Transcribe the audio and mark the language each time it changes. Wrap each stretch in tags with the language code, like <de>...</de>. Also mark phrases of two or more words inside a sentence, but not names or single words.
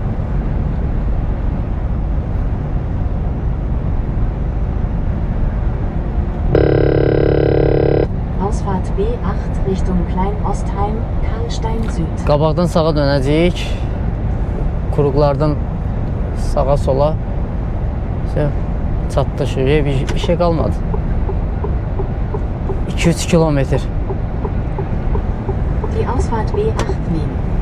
<de>Ausfahrt B8 Richtung Klein-Ostheim, Karlstein Süd.</de> <az>Qabaqdan sağa dönəcəyik. Kuruqlardan sağa sola. Çatdı şuraya, bir şey qalmadı. 2-3 kilometr.</az> <de>Die Ausfahrt B8 nehmen.</de>